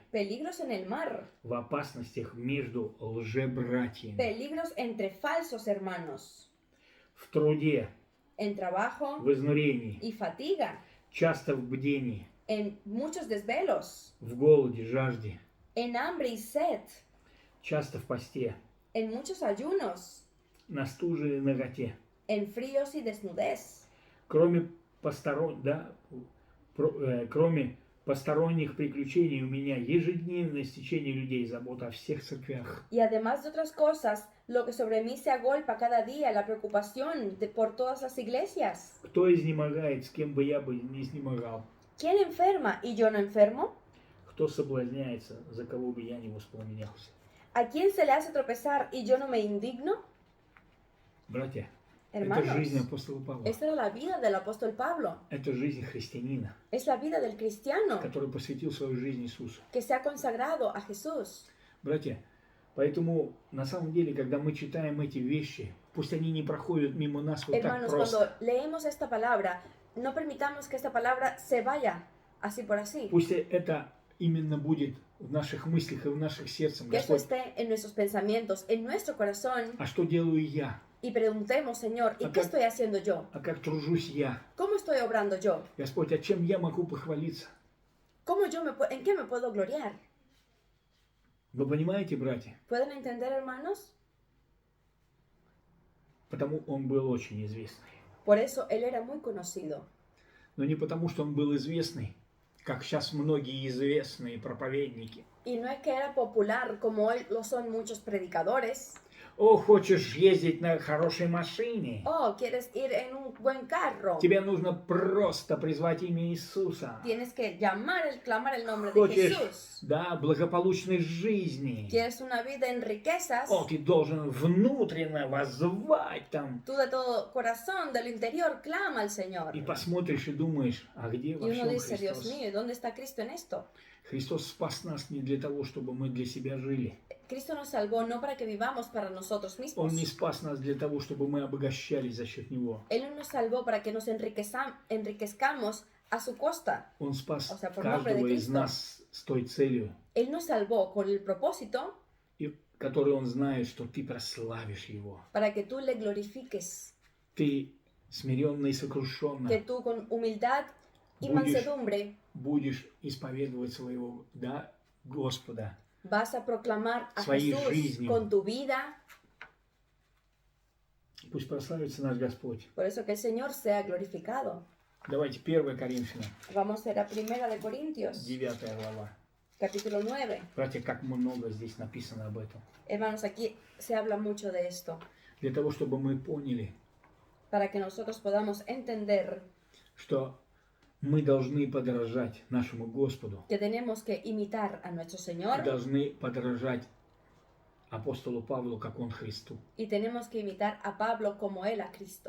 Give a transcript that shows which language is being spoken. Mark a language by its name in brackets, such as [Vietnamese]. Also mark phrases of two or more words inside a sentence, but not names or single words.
[Spanish] Peligros en el mar. [Russian] в опасностях между лжебратьями, [Spanish] Peligros entre falsos hermanos. [Russian] в труде, [Spanish] En trabajo [Russian] в изнурении, [Spanish] y fatiga. [Russian] часто в бдении, [Spanish] En muchos desvelos. [Russian] в голоде, жажде, [Spanish] En hambre y sed. [Russian] часто в посте, [Spanish] En muchos ayunos. [Russian] на стуже и наготе. [Spanish] En fríos y desnudez. [Russian] Кроме кроме посторонних приключений у меня ежедневное стечение людей, забота о всех церквях. [Spanish] Y además de otras cosas, lo que sobre mí se agolpa cada día, la preocupación por todas las iglesias. [Russian] Кто изнемогает, с кем бы я бы не изнемогал? [Spanish] ¿Quién enferma y yo no enfermo? [Russian] Кто соблазняется, за кого бы я не воспламенялся? [Spanish] ¿A quién se le hace tropezar y yo no me indigno? [Russian] Братья, [Spanish] Hermanos, [Russian] это жизнь апостола Павла. [Spanish] esta era la vida del apóstol Pablo. [Russian] Это жизнь христианина, [Spanish] Es la vida del cristiano [Russian] который посвятил свою жизнь Иисусу. [Spanish] que se ha consagrado a Jesús. [Russian] Братья, поэтому на самом деле, когда мы читаем эти вещи, пусть они не проходят мимо нас вот так [Spanish] Hermanos, [Russian] просто. [Spanish] cuando leemos esta palabra, no permitamos que esta palabra se vaya así por así. [Russian] Пусть это именно будет в наших мыслях и в наших сердцах, [Spanish] Que eso [Russian] Господь. [Spanish] esté en nuestros pensamientos, en nuestro corazón, [Russian] А что делаю я? [Spanish] y preguntemos, Señor, ¿y qué estoy haciendo yo? [Russian] А как тружусь я? [Spanish] ¿Cómo estoy obrando yo? [Russian] Господь, а чем я могу похвалиться? [Spanish] ¿En qué me puedo gloriar? [Russian] Вы понимаете, братья? [Spanish] ¿Pueden entender, hermanos? [Russian] Потому он был очень известный. [Spanish] Por eso él era muy conocido. [Russian] Но не потому, что он был известный, как сейчас многие известные проповедники. [Spanish] Y no es que era popular como hoy lo son muchos predicadores. [Russian] О, хочешь ездить на хорошей машине? [Spanish] Oh, quieres ir en un buen carro. [Russian] Тебе нужно просто призвать имя Иисуса. [Spanish] Tienes que clamar el nombre de [Russian] Хочешь, [Spanish] Jesús. [Russian] да, благополучной жизни. [Spanish] Quieres una vida en riquezas. [Russian] О, ты должен внутренно воззвать там. [Spanish] Tú de todo corazón, del interior, clama al Señor. [Russian] И посмотришь и думаешь, а где [Spanish] Y [Russian] во [Spanish] uno [Russian] всем [Spanish] dice, Dios [Russian] Христос? [Spanish] mío, ¿dónde está Cristo en esto? [Russian] Христос спас нас не для того, чтобы мы для себя жили. [Spanish] Cristo nos salvó no para que vivamos para nosotros mismos. [Russian] Он не спас нас для того, чтобы мы обогащались за счет Него. [Spanish] Él no nos salvó para que nos enriquezcamos a su costa. [Russian] Он спас [Spanish] O sea, por nombre de [Russian] каждого из [Spanish] Cristo. [Russian] нас с той целью, [Spanish] Él nos salvó con el propósito [Russian] которую Он знает, что ты прославишь Его. [Spanish] para que tú le glorifiques, [Russian] Ты смиренно и сокрушенно [Spanish] que tú con humildad y [Russian] Будешь- [Spanish] mansedumbre [Russian] будешь исповедовать своего, да, Господа. [Spanish] vas a proclamar a [Russian] Своей [Spanish] Jesús [Russian] жизнью. [Spanish] con tu vida. [Russian] Пусть прославится наш Господь. [Spanish] Por eso que el Señor sea glorificado. [Russian] Давайте 1 Коринфянам, [Spanish] Vamos a ir a Primera de Corintios, [Russian] 9 глава. [Spanish] capítulo 9. [Russian] Братья, как много здесь написано об этом. [Spanish] Hermanos, aquí se habla mucho de esto, [Russian] Для того, чтобы мы поняли, [Spanish] para que nosotros podamos entender [Russian] что мы должны подражать нашему Господу. [Spanish] que tenemos que imitar a nuestro [Russian] Мы [Spanish] Señor [Russian] должны подражать апостолу Павлу, как он Христу. [Spanish] y tenemos que imitar a Pablo como él a Cristo.